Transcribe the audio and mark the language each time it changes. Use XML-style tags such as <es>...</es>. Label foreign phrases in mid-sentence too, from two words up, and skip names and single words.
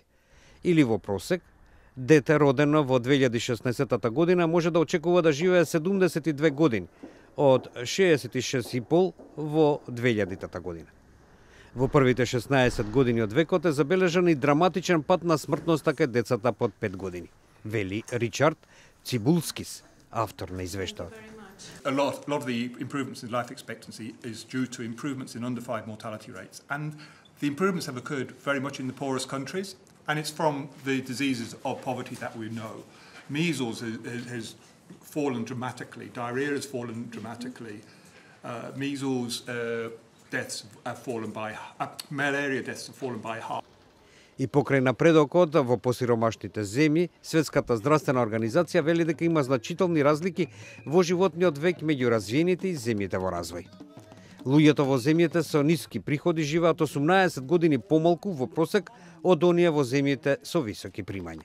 <mk>Или во просек, дете родено во 2016 година може да очекува да живее 72 години, од 66,5 во 2000 година. Во првите 16 години од векот е забележан и драматичен пат на смртноста кај децата под 5 години, вели Ричард Цибулскис, автор на извештајот.</mk> <en>A lot of the improvements in life expectancy is due to improvements in under 5 mortality rates, and the improvements have occurred very much in the poorest countries, and it's from the diseases of poverty that we know. Measles has fallen dramatically, diarrhea has fallen dramatically, measles deaths have fallen by, malaria deaths have fallen by half.</en> <mk>И покрај напредокот во посиромашните земји, Светската здравствена организација вели дека има значителни разлики во животниот век меѓу развиените и земјите во развој. Луѓето во земјите со ниски приходи живеат 18 години помалку во просек од оние во земјите со високи примања.</mk>